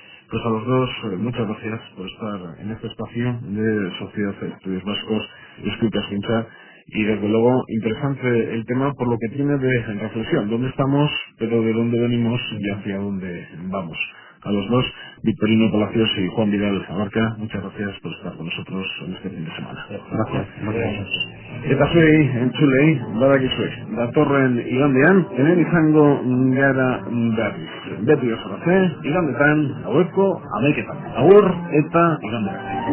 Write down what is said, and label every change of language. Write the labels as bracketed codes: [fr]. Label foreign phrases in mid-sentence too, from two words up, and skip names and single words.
[es] Pues a los dos, muchas gracias por estar en este espacio de Sociedad de Estudios Vascos y Escuchas Pinchar. Y desde luego interesante el tema por lo que tiene de reflexión. ¿Dónde estamos, pero de dónde venimos y hacia dónde vamos? A los dos, Victorino Palacios y Juan Vidal Abarca, muchas gracias por estar con nosotros en este fin de semana. Gracias. [eu] Eta zuei, entzulei, badakizue, datorren igandean, hemen izango gara berriz. Beti oso arte, igandetan, haueko 11:00. Agur eta igandera.